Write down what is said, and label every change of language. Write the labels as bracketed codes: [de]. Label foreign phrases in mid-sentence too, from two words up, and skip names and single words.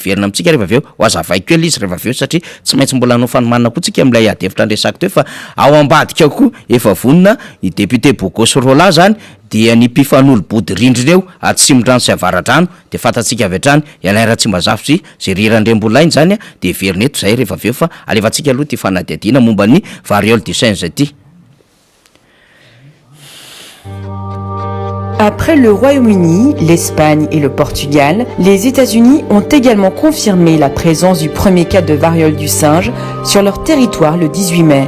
[mg] hiverina amitsika rehefa aveo ho azavai kely izy rehefa aveo satria tsy maintsy mbola hanao fanomanana koa tsika am'ilay adevitra andresako teo fa ao ambadika koa efa vonona i député Bogos Rola zany dia ny mpifanolo-body rindrina eo Atsimondrano sy Avaradrano de fantatsika avy hatrany Ialaira Tsimbazafotsy zay rirandrembolainy zany de heverina eto zay rehefa aveo fa alefantsika aloha ty fanadihadiana momba ny [fr] variole du singe [mg] ty. [fr] Après le Royaume-Uni, l'Espagne et le Portugal, les États-Unis ont également confirmé la présence du premier cas de variole du singe sur leur territoire le 18 mai.